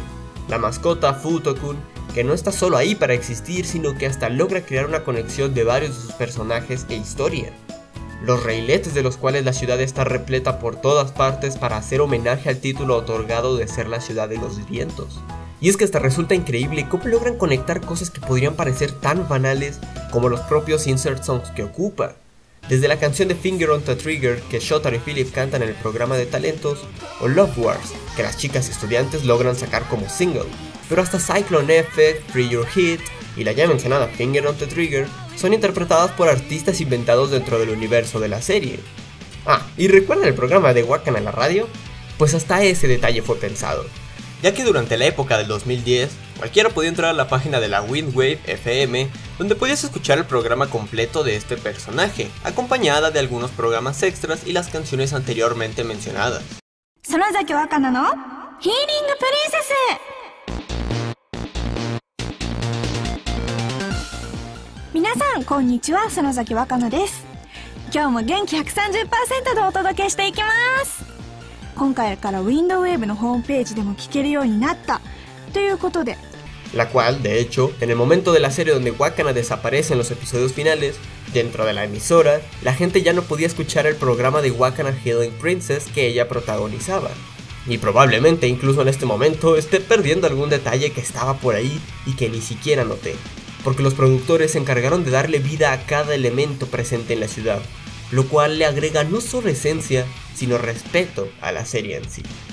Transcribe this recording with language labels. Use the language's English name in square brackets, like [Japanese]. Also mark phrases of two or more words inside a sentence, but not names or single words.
[Spanish] La mascota Futo-kun, que no está solo ahí para existir, sino que hasta logra crear una conexión de varios de sus personajes e historia. Los reiletes de los cuales la ciudad está repleta por todas partes para hacer homenaje al título otorgado de ser la ciudad de los vientos. Y es que hasta resulta increíble cómo logran conectar cosas que podrían parecer tan banales como los propios [English] insert songs [Spanish] que ocupa. Desde la canción de Finger on the Trigger que Shotaro y Philip cantan en el programa de talentos, o Love Wars, que las chicas estudiantes logran sacar como single, pero hasta Cyclone Effect, Free Your Hit y la ya mencionada Finger on the Trigger son interpretadas por artistas inventados dentro del universo de la serie. Ah, ¿y recuerdan el programa de Wakana en la radio? Pues hasta ese detalle fue pensado, ya que durante la época del 2010, cualquiera podía entrar a la página de la Windwave FM, donde podías escuchar el programa completo de este personaje, acompañada de algunos programas extras y las canciones anteriormente mencionadas. Sonozaki Wakana no Healing Princess. [Japanese] 皆さんこんにちは、園崎若菜です。今日も元気 130% でお届けしていきます。今回からウィンドウェーブのホームページでも聞けるようになったということで、 [Spanish] La cual, de hecho, en el momento de la serie donde Wakana desaparece en los episodios finales, dentro de la emisora, la gente ya no podía escuchar el programa de Wakana Healing Princess que ella protagonizaba, Y probablemente incluso en este momento esté perdiendo algún detalle que estaba por ahí y que ni siquiera noté, porque los productores se encargaron de darle vida a cada elemento presente en la ciudad, lo cual le agrega no solo esencia, sino respeto a la serie en sí.